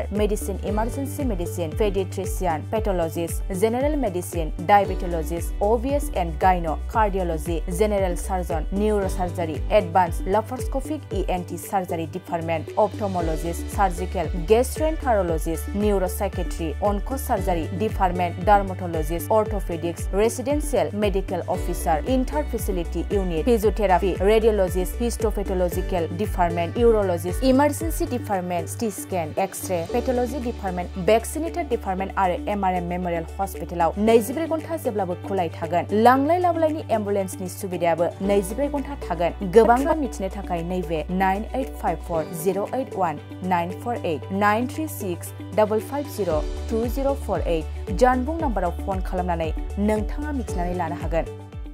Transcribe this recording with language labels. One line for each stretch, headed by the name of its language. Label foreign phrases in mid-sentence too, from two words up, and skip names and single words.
English: medicine emergency medicine pediatrician pathologist general medicine diabetologist OBS and gyno cardiology general surgeon neurosurgery advanced laparoscopic ENT surgery department ophthalmologist surgical gastroenterologist neuropsychiatry onco surgery department dermatologist, orthopedics, residential medical officer, inter-facility unit, physiotherapy, radiologist, histopathological department, urologist, emergency department, CT scan, X-ray, pathology department, vaccinator department
Bodo: आरो एमआरएम मेमोरियेल हस्पिटालाव 24 घन्टा जेब्लाबो खुलाय थागोन लांलाय लाबोलायनि एम्बुलेन्सनि सुबिदायाबो 24 घन्टा थागोन गोबां मिथिनो थाखाय नैबे 9854081948 93655020048 जानबुं नाम्बाराव फन खालामनानै नोंथाङा मिथिनानै लानो हागोन।